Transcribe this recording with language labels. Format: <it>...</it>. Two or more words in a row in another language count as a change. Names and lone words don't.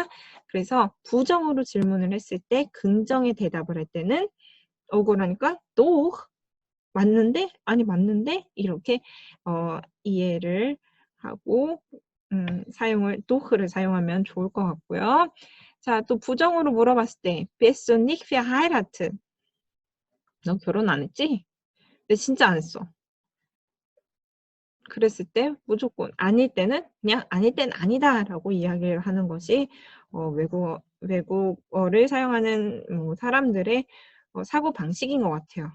<ko>그래서 부정으로 질문을 했을 때 긍정의 대답을 할 때는 억울하니까 또 맞는데? 아니 맞는데? 이렇게 이해를 하고 도흐를 사용하면 좋을 것 같고요. 자, 또 부정으로 물어봤을 때</ko> <de>Bist du nicht verheiratet?</de> <ko>너 결혼 안 했지? 근데 진짜 안 했어. 그랬을 때 무조건 아닐 때는 그냥 아닐 땐 아니다 라고 이야기를 하는 것이 외국어를 사용하는 사람들의 사고 방식인 것 같아요.</ko>